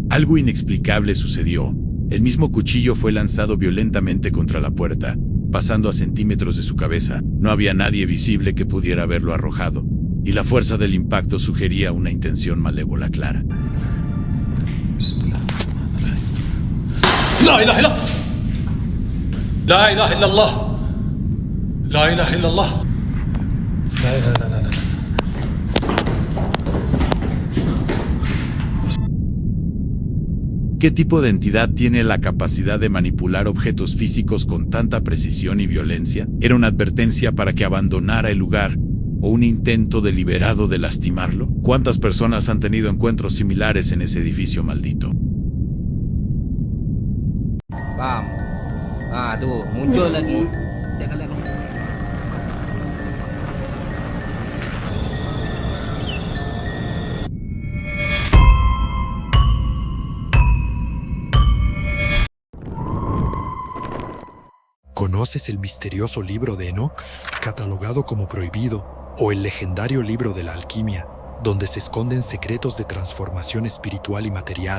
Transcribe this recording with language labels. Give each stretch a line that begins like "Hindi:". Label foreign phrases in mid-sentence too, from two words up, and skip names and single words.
Spanish: Algo inexplicable sucedió. El mismo cuchillo fue lanzado violentamente contra la puerta, pasando a centímetros de su cabeza. No había nadie visible que pudiera haberlo arrojado, y la fuerza del impacto sugería una intención malévola clara.
Arabic: لا إله إلا لا إله إلا الله. لا إله إلا الله. لا لا لا لا لا.
Spanish: ¿Qué tipo de entidad tiene la capacidad de manipular objetos físicos con tanta precisión y violencia? ¿Era una advertencia para que abandonara el lugar o un intento deliberado de lastimarlo? ¿Cuántas personas han tenido encuentros similares en ese edificio maldito? Vamos.
Indonesian: Tuh, muncul lagi.
Spanish: ¿Conoces el misterioso libro de Enoch, catalogado como prohibido, o el legendario libro de la alquimia, donde se esconden secretos de transformación espiritual y material?